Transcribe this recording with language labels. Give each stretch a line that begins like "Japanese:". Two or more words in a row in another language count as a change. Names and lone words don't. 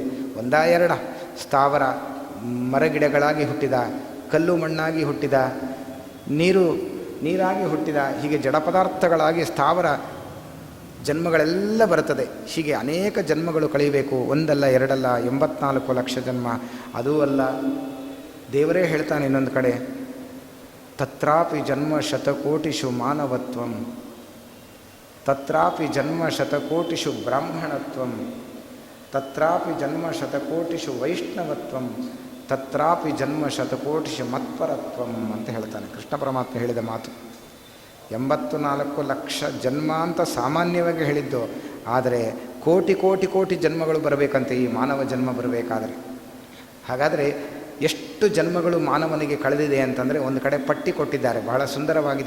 Kannada: ಒಂದಾ ಎರಡ, ಸ್ಥಾವರ ಮರಗಿಡಗಳಾಗಿ ಹುಟ್ಟಿದ, ಕಲ್ಲು ಮಣ್ಣಾಗಿ ಹುಟ್ಟಿದ, ನೀರಾಗಿ ಹುಟ್ಟಿದ, ಹೀಗೆ ಜಡ ಪದಾರ್ಥಗಳಾಗಿ ಸ್ಥಾವರ ಜನ್ಮಗಳೆಲ್ಲ ಬರುತ್ತದೆ. ಹೀಗೆ ಅನೇಕ ಜನ್ಮಗಳು ಕಳೆಯಬೇಕು. ಒಂದಲ್ಲ, ಎರಡಲ್ಲ, 84 ಲಕ್ಷ ಜನ್ಮ. ಅದೂ ಅಲ್ಲ, ದೇವರೇ ಹೇಳ್ತಾನೆ ಇನ್ನೊಂದು ಕಡೆ,
Sanskrit: ತತ್ರಾಪಿ ಜನ್ಮ ಶತಕೋಟಿಷು ಮಾನವತ್ವಂ, ತತ್ರಾಪಿ ಜನ್ಮ ಶತಕೋಟಿಷು ಬ್ರಾಹ್ಮಣತ್ವಂ, ತತ್ರಾಪಿ ಜನ್ಮ ಶತಕೋಟಿಷು ವೈಷ್ಣವತ್ವಂ, ತತ್ರಾಪಿ ಜನ್ಮ ಶತಕೋಟಿಷು ಮತ್ಪರತ್ವಂ
Kannada: ಅಂತ ಹೇಳ್ತಾನೆ. ಕೃಷ್ಣ ಪರಮಾತ್ಮ ಹೇಳಿದ ಮಾತು. 84 ಲಕ್ಷ ಜನ್ಮ ಅಂತ ಸಾಮಾನ್ಯವಾಗಿ ಹೇಳಿದ್ದು, ಆದರೆ ಕೋಟಿ ಕೋಟಿ ಕೋಟಿ ಜನ್ಮಗಳು ಬರಬೇಕಂತೆ ಈ ಮಾನವ ಜನ್ಮ ಬರಬೇಕಾದರೆ. ಹಾಗಾದರೆ ಎಷ್ಟು ಜನ್ಮಗಳು ಮಾನವನಿಗೆ ಕಳೆದಿದೆ ಅಂತಂದರೆ ಒಂದು ಕಡೆ ಪಟ್ಟಿ ಕೊಟ್ಟಿದ್ದಾರೆ, ಬಹಳ ಸುಂದರವಾಗಿದೆ.